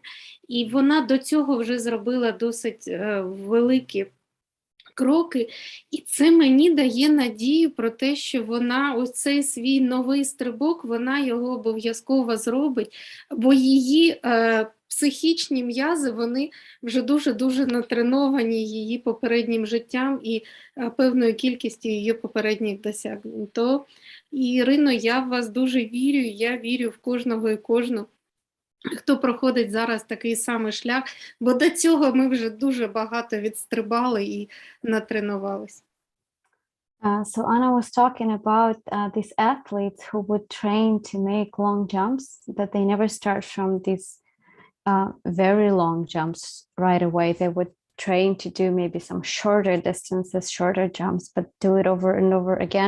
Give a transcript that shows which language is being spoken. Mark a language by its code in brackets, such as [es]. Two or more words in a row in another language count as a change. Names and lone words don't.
[uk] І вона до цього вже зробила досить великі кроки, і це мені дає надію про те, що вона ось цей свій новий стрибок, вона його обов'язково зробить, бо її психічні м'язи, вони вже дуже натреновані її попереднім життям і певною кількістю її попередніх досягнень. То, Ірино, я в вас дуже вірю, я вірю в кожного і кожну, хто проходить зараз такий самий шлях, бо до цього ми вже дуже багато відстрибали і натренувалися. [en] So Anna was talking about these athletes who would train to make long jumps, that they never start from these very long jumps right away. They would train to do maybe some shorter distances, shorter jumps, but do it over and over again.